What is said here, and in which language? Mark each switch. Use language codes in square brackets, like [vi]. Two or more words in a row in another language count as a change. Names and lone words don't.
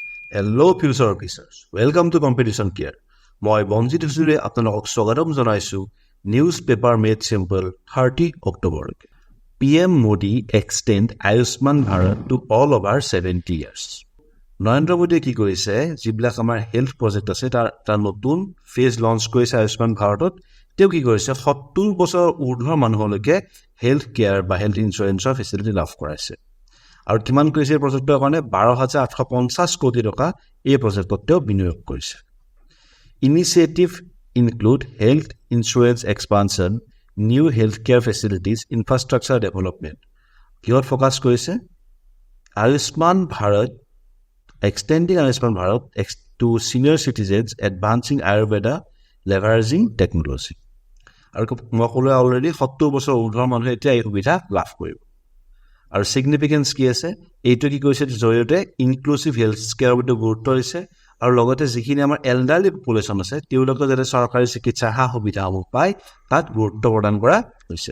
[en] Hello future officers, welcome to Competition Care. [as] মই বঞ্জিত হুচুৰে আপোনালোকক স্বাগতম জনাইছোঁ [en] news paper made simple [as] 30 অক্টোবৰলৈকে। [en] PM Modi extend Ayushman Bharat to all over 70 years. [as] নৰেন্দ্ৰ মোদীয়ে কি কৰিছে, যিবিলাক আমাৰ [en] health project [as] আছে তাৰ নতুন [en] phase launch [as] কৰিছে আয়ুষ্মান ভাৰতত। তেওঁ কি কৰিছে, 70 বছৰ ঊৰ্ধ্বৰ মানুহলৈকে [en] health care [as] বা [en] health insuranceৰ facility [as] লাভ কৰাইছে। আৰু কিমান কৰিছে এই প্ৰজেক্টৰ কাৰণে 12,850 কোটি টকা এই প্ৰজেক্টত তেওঁ বিনিয়োগ কৰিছে। [en] Initiative include health insurance expansion, new health care facilities, infrastructure development. [as] কিহত ফ'কাছ কৰিছে? আয়ুষ্মান ভাৰত, [en] extending Ayushman Bharat to senior citizens, advancing Ayurveda, leveraging technology. [as] আৰু মই ক'লো অলৰেডি 70 বছৰ ঊৰ্ধ্বৰ মানুহে এতিয়া এই সুবিধা লাভ কৰিব। আৰু ছিগনিফিকেঞ্চ কি আছে, এইটো কি কৈছে, জৰিয়তে [en] inclusive health careৰ [as] প্ৰতি গুৰুত্ব দিছে। আৰু লগতে যিখিনি আমাৰ [en] elderly population [as] আছে তেওঁলোকে যাতে চৰকাৰী চিকিৎসাৰ সা সুবিধাসমূহ পায় তাত গুৰুত্ব প্ৰদান কৰা হৈছে।